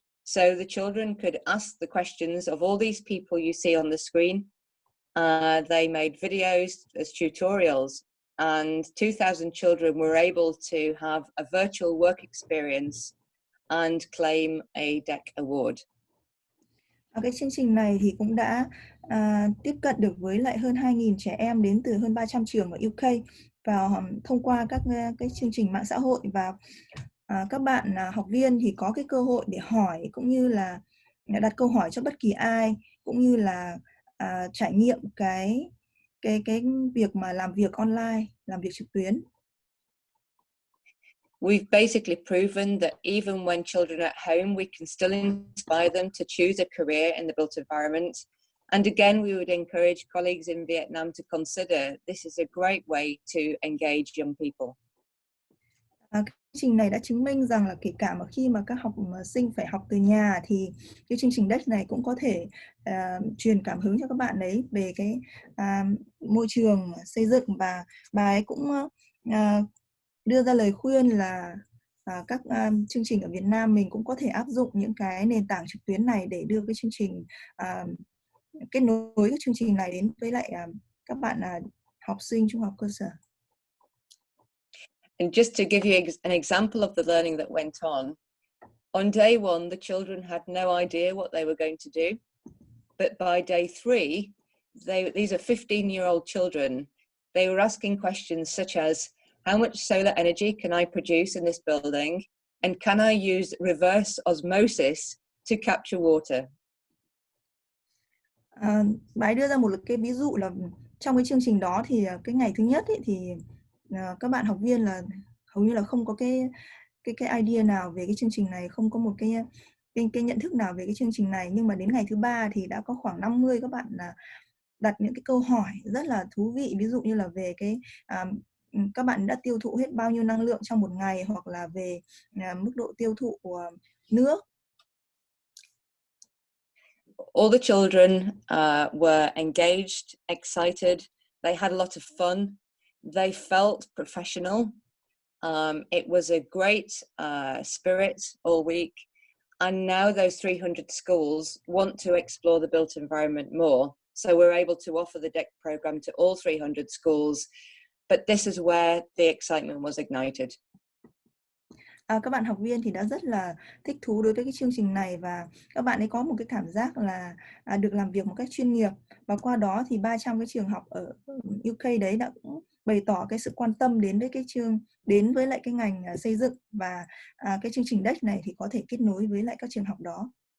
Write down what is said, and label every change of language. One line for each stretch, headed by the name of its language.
English: So the children could ask the questions of all these people you see on the screen. They made videos as tutorials, and 2,000 children were able to have a virtual work experience and claim a DEC award.
Vietnamese: Cái chương trình này thì cũng đã tiếp cận được với lại hơn 2.000 trẻ em đến từ hơn 300 trường ở UK, và thông qua các cái chương trình mạng xã hội, và các bạn học viên thì có cái cơ hội để hỏi cũng như là đặt câu hỏi cho bất kỳ ai, cũng như là trải nghiệm cái việc mà làm việc online, làm việc trực tuyến.
English: We've basically proven that even when children are at home, we can still inspire them to choose a career in the built environment. And again, we would encourage colleagues in Vietnam to consider this is a great way to engage young people.
Vietnamese: Cái chương trình này đã chứng minh rằng là kể cả mà khi mà các học sinh phải học từ nhà thì cái chương trình DEC này cũng có thể truyền cảm hứng cho các bạn ấy về cái môi trường xây dựng, và bà ấy cũng đưa ra lời khuyên là các chương trình ở Việt Nam mình cũng có thể áp dụng những cái nền tảng trực tuyến này để đưa cái chương trình kết nối cái chương trình này đến với lại các bạn học sinh trung học cơ sở.
English: And just to give you an example of the learning that went on day one, the children had no idea what they were going to do. But by day 3, these are 15-year-old children. They were asking questions such as, how much solar energy can I produce in this building? And can I use reverse osmosis to capture water.
Vietnamese: Bà ấy đưa ra một cái ví dụ là trong cái chương trình đó thì cái ngày thứ nhất ấy, thì các bạn học viên là hầu như là không có cái idea nào về cái chương trình này, không có một cái nhận thức nào về cái chương trình này, nhưng mà đến ngày thứ ba thì đã có khoảng 50 các bạn là đặt những cái câu hỏi rất là thú vị, ví dụ như là về cái các bạn đã tiêu thụ hết bao nhiêu năng lượng trong một ngày, hoặc là về mức độ tiêu thụ của nước.
English: All the children were engaged, excited. They had a lot of fun. They felt professional. It was a great spirit all week. And now those 300 schools want to explore the built environment more. So we're able to offer the DEC program to all 300 schools. But this is where the excitement was ignited.
Vietnamese: Các bạn học viên thì đã rất là thích thú đối với cái chương trình này, và các bạn ấy có một cái cảm giác là được làm việc một cách chuyên nghiệp, và qua đó thì 300 cái trường học ở UK đấy đã cũng bày tỏ cái sự quan tâm đến với lại cái ngành xây dựng, và cái chương trình DEC này thì có thể kết nối với lại các trường học đó.